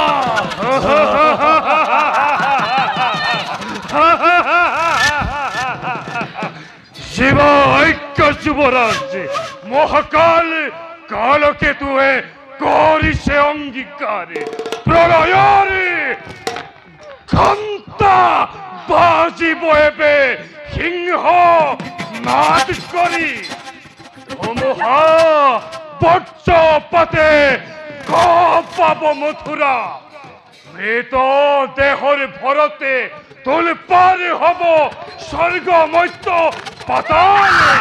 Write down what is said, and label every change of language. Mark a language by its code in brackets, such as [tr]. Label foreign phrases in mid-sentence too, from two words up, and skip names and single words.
[bn] শিব ঐক্য যুবরাজ মহাকাল কালকেতুয়ে করিছে অঙ্গীকারে প্রলয়রে ঘণ্টা বাজিব এবে সিংহ নাদ করি ধুমুহা বজ্রপাতে কঁপাব মথুরা মৃত দেহর ভরতে তোলপার হব স্বর্গ মর্ত্য পাতাল